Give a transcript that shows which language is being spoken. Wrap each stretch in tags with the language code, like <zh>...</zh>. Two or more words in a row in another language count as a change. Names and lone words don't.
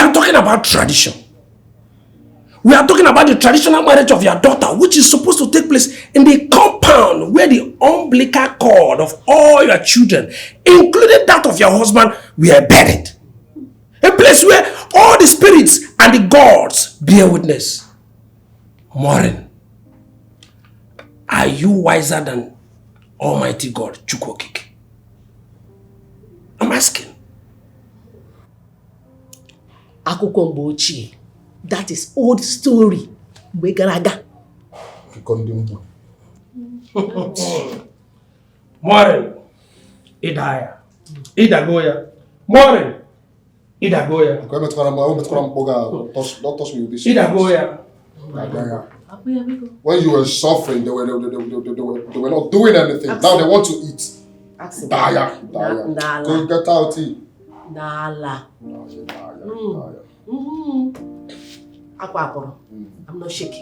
<en>We are talking about tradition. We are talking about the traditional marriage of your daughter, which is supposed to take place in the compound where the umbilical cord of all your children, including that of your husband, were buried. A place where all the spirits and the gods bear witness. Maureen, are you wiser than Almighty God, Chukwokike? I'm asking.</en> <ig>Akụkọ mgbe ochie.</ig> <en>That is old story.</en> <ig>Mgbe gara aga. Maureen, Idaya, Idagoya. Maureen, Idagoya.</ig> <en>Don't touch me with this.</en> <ig>Idagoya.</ig> <en>When you were suffering, they were not doing anything. Now they want to eat. Daya. Go get out here. Nala. I'm not shaking.</en>